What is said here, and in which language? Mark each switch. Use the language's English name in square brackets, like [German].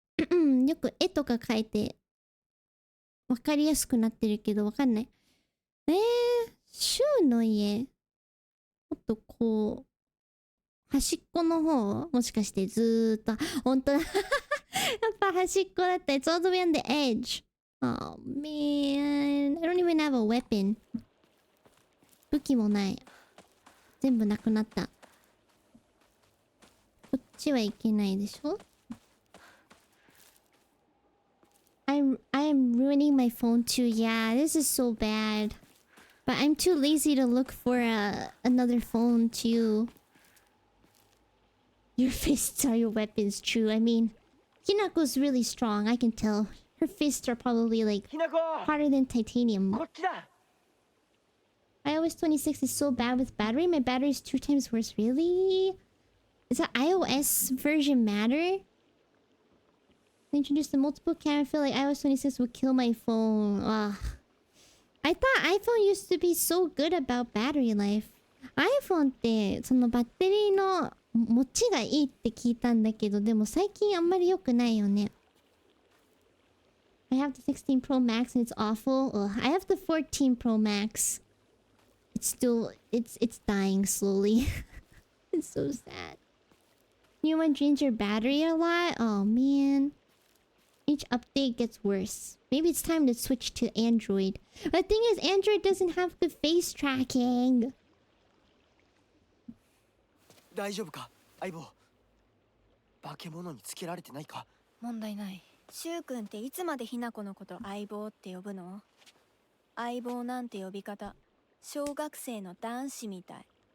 [Japanese] よく絵とか描いてわかりやすくなってるけどわかんない。シュの家。もっとこう端っこの方？もしかしてずーっと本当だ。やっぱ端っこだった。 [English] It's all the way on the edge. Oh man. I don't even have a weapon. [Japanese] 武器もない。全部なくなった。こっちはいけないでしょ？ [English] I'm ruining my phone too. Yeah, this is so bad. But I'm too lazy to look for another phone too. Your fists are your weapons, true. I mean, Hinako's really strong, I can tell. Her fists are probably like harder than titanium. iOS 26 is so bad with battery. My battery is 2 times worse. Really? Does the iOS version matter? They introduced the multiple camera. I feel like iOS 26 would kill my phone. Ugh. I thought iPhone used to be so good about battery life. [Japanese] iPhone ってそのバッテリーの持ちがいいって聞いたんだけど、でも最近あんまり良くないよね。 [English] I have the 16 Pro Max and it's awful. Ugh. I have the 14 Pro Max. It's still it's dying slowly. It's so sad. New one drains your battery a lot? Oh man. Each update gets worse. Maybe it's time to switch to Android. But the thing is, Android doesn't have good face tracking. [Japanese] 大丈夫か相棒化け物につけられてないか問題ない。シュウ君っていつまでひな子のこと相棒って呼ぶの？相棒なんて呼び方小学生の男子みたい。